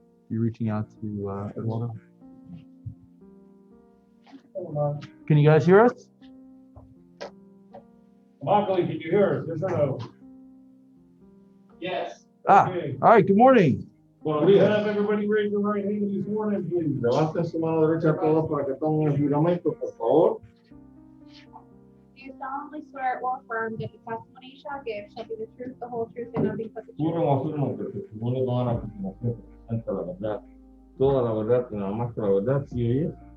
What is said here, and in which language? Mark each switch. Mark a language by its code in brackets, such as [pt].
[en] You're reaching out to Eduardo. Hold on. Can you guys hear us? Markley, can you hear us? Yes or no? Yes. Ah, Okay. all right. Good morning. Well, we have everybody raise their right hand this morning, please. [es] Levanten su mano derecha todos para que tomen el juramento, por favor. [en] Do you solemnly swear or affirm that the testimony you shall give shall be the truth, the whole truth, and nothing but the truth? [es] Juren o afirman que el testimonio van a continuación presenta la verdad, toda la verdad y nada más que la verdad, ¿sí oye?